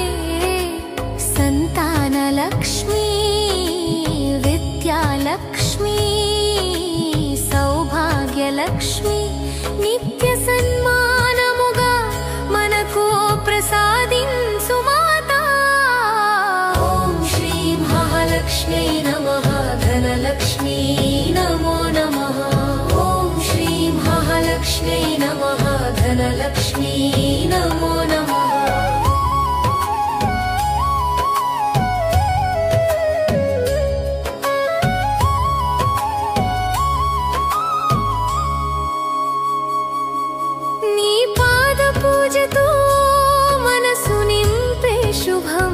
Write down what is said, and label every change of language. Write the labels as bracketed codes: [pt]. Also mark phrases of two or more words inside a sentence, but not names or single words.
[te] సంతాన లక్ష్మి విద్యాలక్ష్మి సౌభాగ్యలక్ష్మి నిత్య సన్మానముగా మనకు ప్రసాదించు మాతా। [sa] ॐ श्रीं महालक्ष्म्यै नमः। धनलक्ष्मी नमो नमः। ॐ श्रीं महालक्ष्म्यै नमः। धनलक्ष्मी नमो नमः। [te] నీ పాద పూజతో మనసు నింపే శుభం।